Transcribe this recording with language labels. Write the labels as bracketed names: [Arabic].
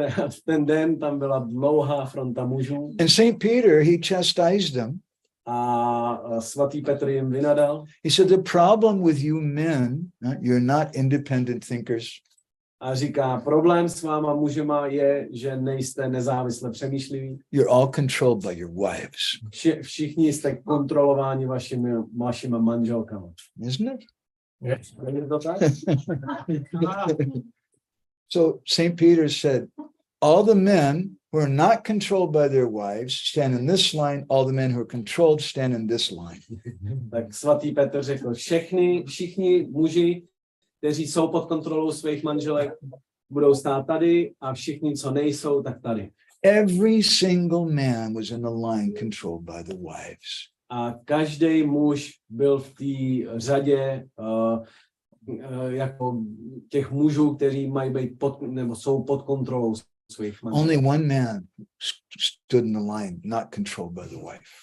[Czech] V ten den tam byla dlouhá fronta mužů. [English] And Saint Peter, he chastised them. [Czech] A svatý Petr jim vynadal. [English] He said, the problem with you men, you're not independent thinkers. [Czech] A říká, problém s váma mužema je, že nejste nezávisle přemýšliví. [English] You're all controlled by your wives. [Czech] Všichni jste kontrolováni vašima manželkama. [English] Isn't it? [Czech] Yes. Je to tak? [English] So St. Peter said, all the men who are not controlled by their wives stand in this line, all the men who are controlled stand in this line. [Czech] Tak svatý Petr řekl, všichni muži, kteří jsou pod kontrolou svých manželek, budou stát tady a všichni, co nejsou, tak tady. [English] Every single man was in the line controlled by the wives. [Czech] A každý muž byl v té řadě jako těch mužů, kteří mají být nebo jsou pod kontrolou svých manželů. [English] Only one man stood in the line, not controlled by the wife.